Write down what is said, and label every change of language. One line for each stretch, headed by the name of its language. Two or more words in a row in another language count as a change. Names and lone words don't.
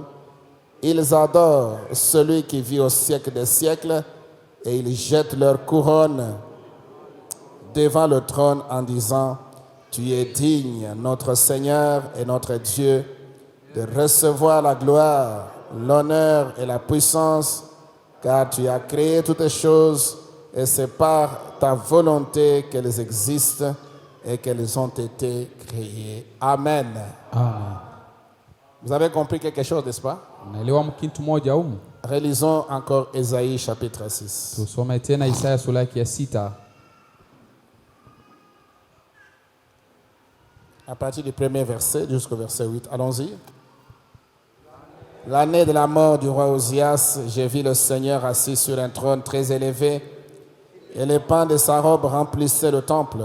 French: Ils adorent celui qui vit au siècle des siècles et ils jettent leur couronne devant le trône en disant, tu es digne, notre Seigneur et notre Dieu, de recevoir la gloire, l'honneur et la puissance, car tu as créé toutes les choses et c'est par ta volonté qu'elles existent et qu'elles ont été créées. Amen. Amen. Vous avez compris quelque chose, n'est-ce pas?
Swahili: Unaelewa kitu moja humu?
French: Relisons encore Ésaïe chapitre 6.
Swahili: Tusome tena Isaya sura ya 6.
French: À partir du premier verset jusqu'au verset 8. Allons-y. L'année de la mort du roi Osias, j'ai vu le Seigneur assis sur un trône très élevé, et les pans de sa robe remplissaient le temple.